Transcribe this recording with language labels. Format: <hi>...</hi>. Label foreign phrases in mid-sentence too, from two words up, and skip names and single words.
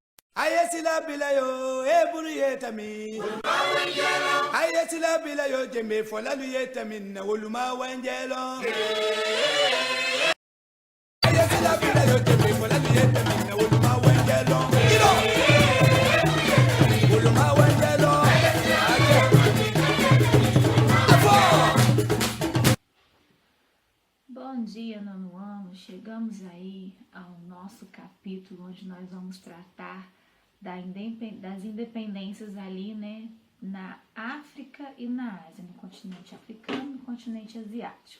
<pt>Ayesila bila yo, eburu yetami. Ayesila bila yo, jeme folalu yetami na woluma wanjelo. Ayesila bila yo, jeme folalu yetami na woluma wanjelo. Woluma wanjelo. Bom dia, nono ano. Chegamos aí ao nosso capítulo onde nós vamos tratar das independências ali, né, na África e na Ásia, no continente africano e no continente asiático.</pt>